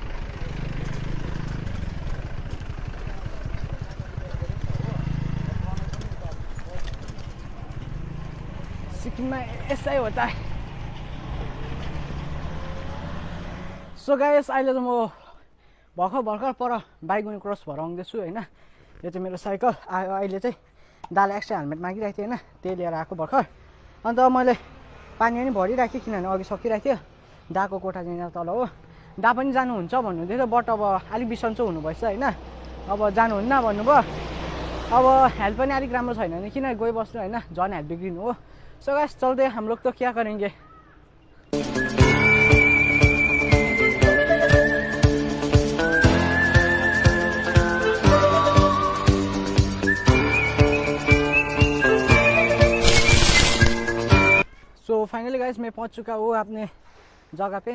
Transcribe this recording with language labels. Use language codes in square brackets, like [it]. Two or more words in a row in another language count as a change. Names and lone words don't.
[hi] सिक्किम में ऐसा ही होता है। [en] so guys [ne] अहिले त म भर्खर पर बाइगुने क्रस भएर आउँदैछु होइन। यो चाहिँ मेरो साइकल अहिले चाहिँ दाले [en] extra helmet [ne] मागिरहेको थियो होइन, त्यही लिएर आएको भर्खर। अन्त मैले पानी पनि भरिराखेँ किनभने अघि सकिरहेको थियो। दाको कोठा चाहिँ यहाँ तल हो। दा पनि जानुहुन्छ भन्नुहुँदै थियो, बट अब अलिक बिसन्चो हुनुभएछ होइन। अब जानुहुन्न भन्नुभयो। अब हेल्थ पनि अलिक राम्रो छैन भने किन गइबस्नु होइन, झन् हेल्थ बिग्रिनु हो। [en] so guys [hi] चलते हम लोग तो क्या करेंगे। [en] so finally guys [hi] मैं पहुंच चुका हूँ अपने जगह पे।